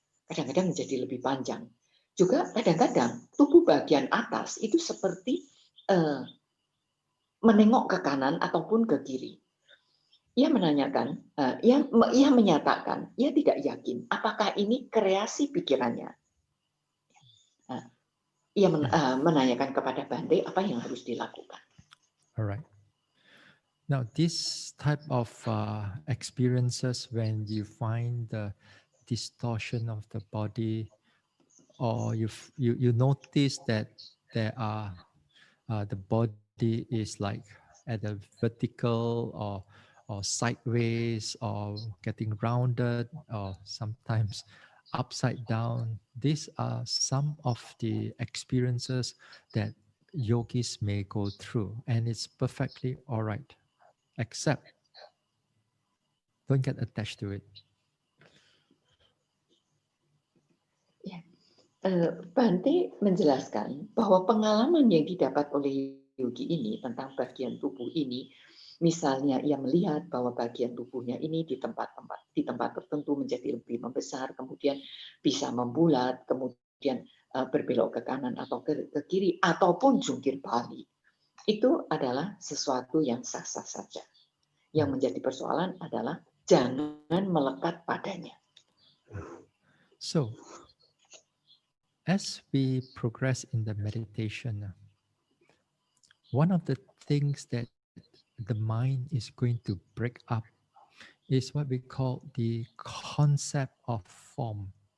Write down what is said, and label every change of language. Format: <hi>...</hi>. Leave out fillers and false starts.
<id>Kadang-kadang menjadi lebih panjang. Juga kadang-kadang tubuh bagian atas itu seperti menengok ke kanan ataupun ke kiri. Ia menanyakan, ia menyatakan, ia tidak yakin apakah ini kreasi pikirannya. Ia menanyakan kepada Bante apa yang harus dilakukan.</id> <en>Alright. Now, this type of experiences when you find the distortion of the body, or you notice that there are the body is like at a vertical or sideways or getting rounded or sometimes upside down. These are some of the experiences that yogis may go through, and it's perfectly all right, except don't get attached to it.</en> <id>Bante menjelaskan bahwa pengalaman yang didapat oleh yogi ini tentang bagian tubuh ini, misalnya ia melihat bahwa bagian tubuhnya ini di tempat tertentu menjadi lebih membesar, kemudian bisa membulat, kemudian berbelok ke kanan atau ke kiri, ataupun jungkir balik. Itu adalah sesuatu yang sah-sah saja. Yang menjadi persoalan adalah jangan melekat padanya.</id> <en>So, as we progress in the meditation, one of the things that the mind is going to break up is what we call the concept of form.</en>